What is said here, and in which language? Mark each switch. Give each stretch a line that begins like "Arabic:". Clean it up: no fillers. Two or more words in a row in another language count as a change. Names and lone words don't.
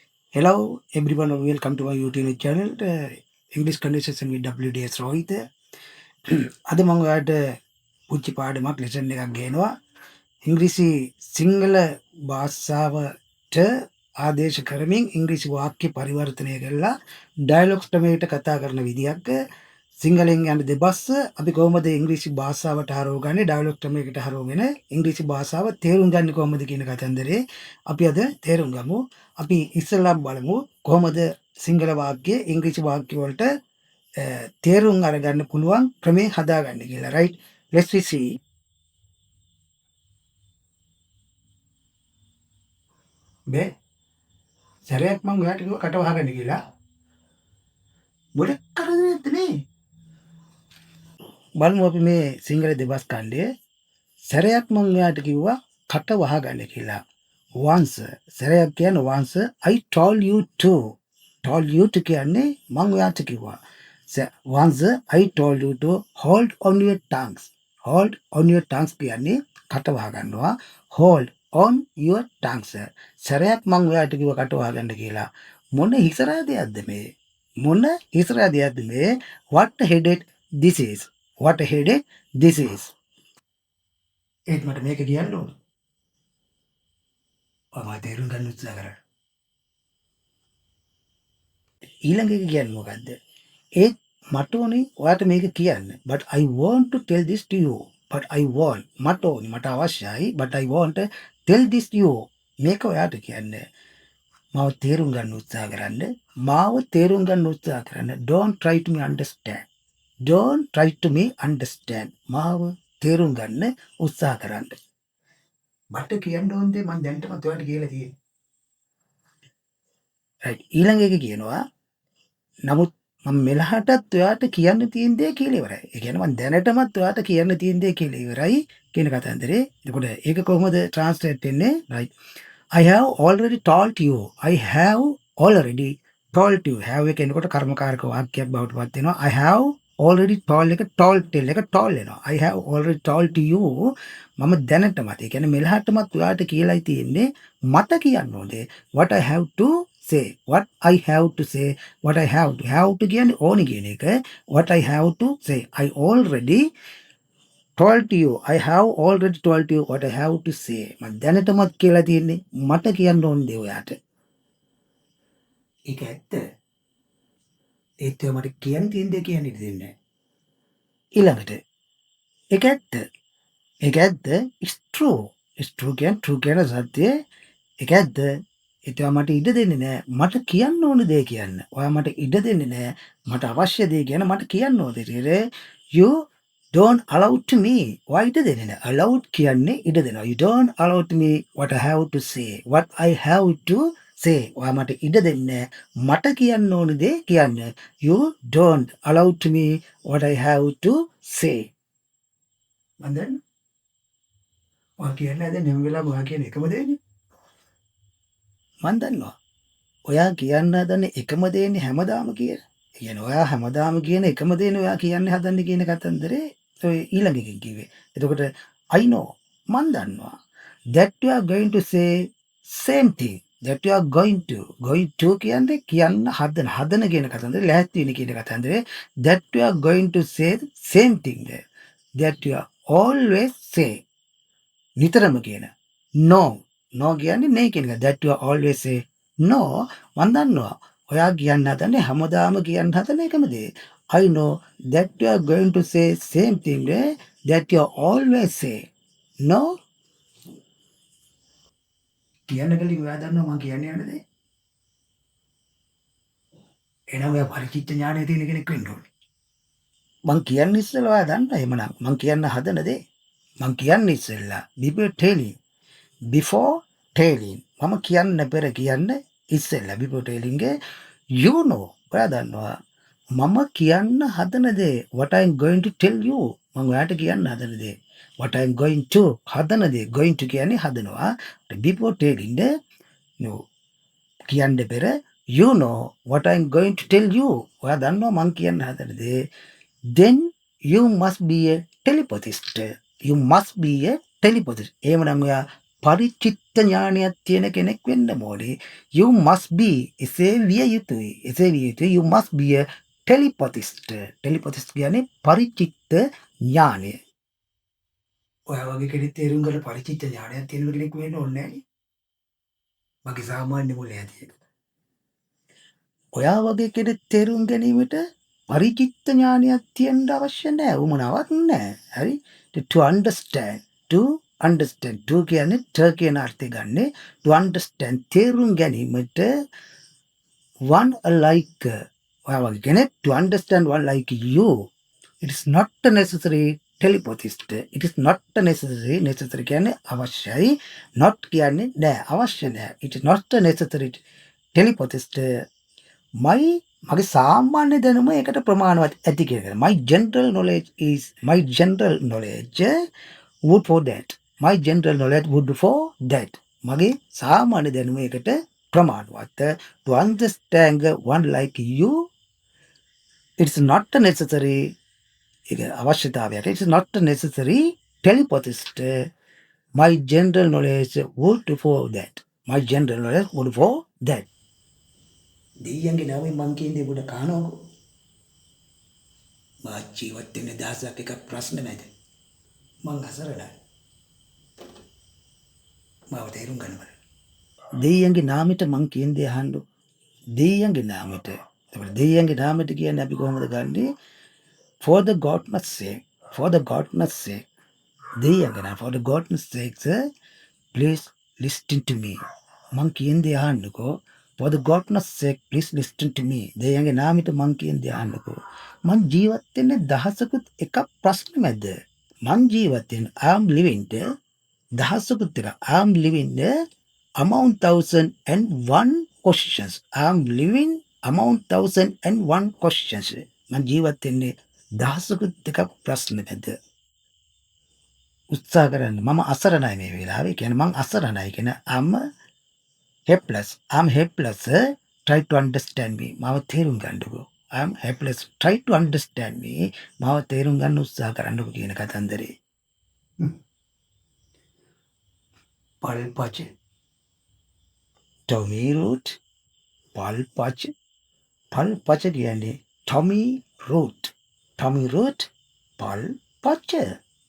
English: Hello, everyone. Welcome to my YouTube channel, English Conversation with WDS Rohit.
Sinhala: අද මම ඔයාලට පුංචි පාඩමක් ලෙසන් එකක් ගේනවා. ඉංග්‍රීසි සිංහල භාෂාවට ආදේශ කරමින් ඉංග්‍රීසි වාක්‍ය පරිවර්තනය කරලා ඩයලොග්ස් ක්‍රමයකට කතා කරන විදියක් සිංහලෙන් යන දෙබස් අපි කොහොමද ඉංග්‍රීසි භාෂාවට හරවගන්නේ ඩයලොග් ක්‍රමයකට හරවගෙන ඉංග්‍රීසි භාෂාව තේරුම් ගන්නේ කොහොමද කියන කතන්දරේ අපි අද තේරුම් ගමු. අපි ඉස්සෙල්ලාම බලමු කොහොමද සිංහල වාක්‍ය ඉංග්‍රීසි වාක්‍ය වලට තේරුම් අරගන්න පුළුවන් ක්‍රමේ හදාගන්න කියලා.
English: right, let's see.
Sinhala: බේ සැරයක් මම ඔයාලට කිව්වා කට වහගන්න කියලා. මොකද කරන්නේ මේ? බලමු අපි මේ සිංහල දෙබස් කණ්ඩේ සැරයක් මම ඔයාලට කිව්වා කට වහගන්න කියලා. once සැරයක් කියන්නේ
English: once I told you to
Sinhala: කියන්නේ මම ඔයාලට කිව්වා.
English: once I told you to hold on your tongues
Sinhala: කියන්නේ කට වහගන්නවා.
English: hold on your tongues
Sinhala: සැරයක් මම ඔයාලට කිව්වා කට වහගන්න කියලා. මොන හිසරා දෙයක්ද මේ?
English: what headed this is
Sinhala: ඒත් මට මේක කියන්න ඕන. ඔයා තේරුම් ගන්න උත්සාහ කරන්න. ඊළඟ එක කියන්නේ මොකද්ද? ඒත් මට ඕනේ ඔයාට මේක කියන්න.
English: but I want to tell this to you.
Sinhala: මට ඕනේ මට අවශ්‍යයි
English: but I want to tell this to you.
Sinhala: මේක ඔයාට කියන්න. මාව තේරුම් ගන්න උත්සාහ කරන්න.
English: don't try to me understand.
Sinhala: මාව තේරුම් ගන්න උත්සාහ කරන්න. මට කියන්න ඕන දේ මම දැන්ටමත් ඔයාලට කියලා තියෙනවා. right, ඊළඟ එක කියනවා නමුත් මම මෙලහටත් ඔයාට කියන්න තියෙන දේ කියලා ඉවරයි. ඒ කියන්නේ මම දැනටමත් ඔයාට කියන්න තියෙන දේ කියලා ඉවරයි කියන කතන්දරේ. එතකොට ඒක කොහොමද ට්‍රාන්ස්ලේට් වෙන්නේ?
English: right, I have already told you.
Sinhala: have එක එනකොට කර්මකාරක වාක්‍යයක් බවට පත් වෙනවා.
English: I have already told එක told වෙනවා. I have already told you
Sinhala: මම දැනටමත් ඒ කියන්නේ මෙලහටමත් ඔයාට කියලායි තියෙන්නේ මට කියන්න ඕනේ
English: what I have to say have to
Sinhala: කියන්නේ ඕනි කියන එක
English: what I have to say I have already told you what I have to say
Sinhala: මම දැනටමත් කියලා තියෙන්නේ මට කියන්න ඕනේ දේ ඔයාට. ඒක ඇත්ත. ඒත් මට කියන්න තියෙන දේ කියන්නේ දෙන්නේ. ඊළඟට ඒක ඇත්ත
English: is true
Sinhala: කියන සත්‍යය ඒක ඇත්ත. ඒතවා මට ඉඩ දෙන්නේ නැහැ මට කියන්න ඕන දේ කියන්න. ඔයා මට ඉඩ දෙන්නේ නැහැ මට අවශ්‍ය දේ කියන මට කියන්න ඕන දේ.
English: you don't allow to me.
Sinhala: ඔයා ඉඩ දෙන්නේ නැහැ. allowed කියන්නේ ඉඩ දෙනවා.
English: you don't allow to me what I have to say.
Sinhala: ඔයා මට ඉඩ දෙන්නේ මට කියන්න ඕන දේ කියන්න.
English: you don't allow to me what I have to say.
Sinhala: මන්දන්න ඔයා කියන්නේ දැන් හැම වෙලාවෙම ඔයා කියන එකම දේනේ. මන් දන්නවා. ඔයා කියන්න හදන එකම දේනේ හැමදාම කියන. ඒ කියන්නේ ඔයා හැමදාම කියන එකම දේනේ ඔයා කියන්න හදන්නේ කියන කතන්දරේ ඔය ඊළඟ එකකින් කිව්වේ.
English: එතකොට I know
Sinhala: මන් දන්නවා
English: that you are going to say same thing. going to
Sinhala: කියන්නේ කියන්න හදන කියන කතන්දරේ ලෑස්ති වෙන කියන කතන්දරේ
English: that you are going to say same thing that you are always say
Sinhala: නිතරම කියන no කියන්නේ නේ කියන එක
English: that you are always say no
Sinhala: මන් දන්නවා ඔයා කියන්න හදන්නේ හැමදාම කියන්න හදන එකම දේ.
English: I know that you are going to say same thing that you are always say no.
Sinhala: කියන්න කලින් ඔයා දන්නවා මම කියන්නේ යන දේ. එනවා ඔයා පරිචිත්ත ඥානය තියෙන කෙනෙක් වෙන්න ඕනේ. මං කියන්නේ ඉස්සෙල්ලා ඔයා දන්නා එහෙමනම් මං කියන්න හදන දේ. මං කියන්නේ ඉස්සෙල්ලා
English: before telling
Sinhala: මම කියන්න පෙර කියන්න ඉස්සෙල්ලා
English: before telling you know
Sinhala: ඔයා දන්නවා මම කියන්න හදන දේ
English: what I am going to tell you
Sinhala: මම ඔයාට කියන්න හදන දේ
English: what I am going to
Sinhala: හදන දේ
English: going to
Sinhala: කියන්නේ හදනවා
English: before telling no
Sinhala: කියන්න පෙර
English: you know what I am going to tell you
Sinhala: ඔයා දන්නවා මං කියන්න හදන දේ
English: then you must be a telepathist
Sinhala: එහෙමනම් ඔයා පරිචිත්ත ඥානයක් තියෙන කෙනෙක් වෙන්න ඕනේ.
English: You must be
Sinhala: එසේ විය යුතුයි. එසේ විය යුතුයි.
English: You must be a telepathist.
Sinhala: telepathist කියන්නේ පරිචිත්ත ඥානය. ඔයා වගේ කෙනෙක් තේරුම් ගන්න පරිචිත්ත ඥානයක් තියෙන කෙනෙක් වෙන්න ඕනේ නැහැ. මගේ සාමාන්‍ය මොලේ ඇති. ඔයා වගේ කෙනෙක් තේරුම් ගැනීමට පරිචිත්ත ඥානයක් තියෙන්න අවශ්‍ය නැහැ. උමනාවක් නැහැ. හරි?
English: To understand. To understand.
Sinhala: To කියන්නේ ට කියන අර්ථය ගන්නෙ
English: to understand
Sinhala: තේරුම් ගැනීමට
English: one alike
Sinhala: ඔයා වගේ කෙනෙක්
English: to understand one like you. It is not necessary telepathist. It is not necessary. necessary
Sinhala: කියන්නේ අවශ්‍යයි. not කියන්නේ නෑ අවශ්‍ය නෑ.
English: It is not necessary telepathist.
Sinhala: මගේ සාමාන්‍ය දැනුම ඒකට ප්‍රමාණවත් ඇති කියලා.
English: My general knowledge is my general knowledge would for that. My general knowledge would for that.
Sinhala: මගේ සාමාන්‍ය දැනුම ඒකට ප්‍රමාණවත්.
English: To understand one like you, it's not necessary.
Sinhala: ඒක අවශ්‍යතාවයක්.
English: It's not necessary telepathist. My general knowledge would for that. My general knowledge would for that.
Sinhala: දෙයියන්ගේ නාමයෙන් මං කියන්නේ උඩ කනකො මා ජීවත් වෙන දහසක් එක ප්‍රශ්න මැද මං අසරණයි මාව තේරුම් ගන්න බෑ දෙයියන්ගේ නාමයට මං කියන්නේ අහන්න දෙයියන්ගේ නාමයට ඒකට දෙයියන්ගේ නාමයට කියන්නේ අපි කොහොමද ගන්නෙ
English: for the god's sake
Sinhala: දෙයියන්ගේ නාම
English: for the god's sake please listen to me
Sinhala: මං කියන්නේ අහන්නකෝ
English: for the god's sake
Sinhala: please listen to me දෙයියන්ගේ නාමයට මං කියන්නේ අහන්නකෝ මං ජීවත් වෙන්නේ දහසකුත් එකක් ප්‍රශ්න මැද මං ජීවත් වෙන්නේ
English: I am living
Sinhala: දහසකුත් එක
English: I am living among 1001 questions
Sinhala: I am living among 1001 questions මං ජීවත් වෙන්නේ දහසකුත් එකක් ප්‍රශ්න මැද උත්සාහ කරන්න මම අසරණයි මේ වෙලාවේ කියන්නේ මං අසරණයි කියන
English: I'm helpless try to understand me
Sinhala: මාව තේරුම් ගන්නකෝ
English: I'm helpless try to understand me
Sinhala: මාව තේරුම් ගන්න උත්සාහ කරන්නකෝ කියන කතන්දරේ පල්පච
English: Tommy root
Sinhala: පල්පච කියන්නේ
English: Tommy root පල්පච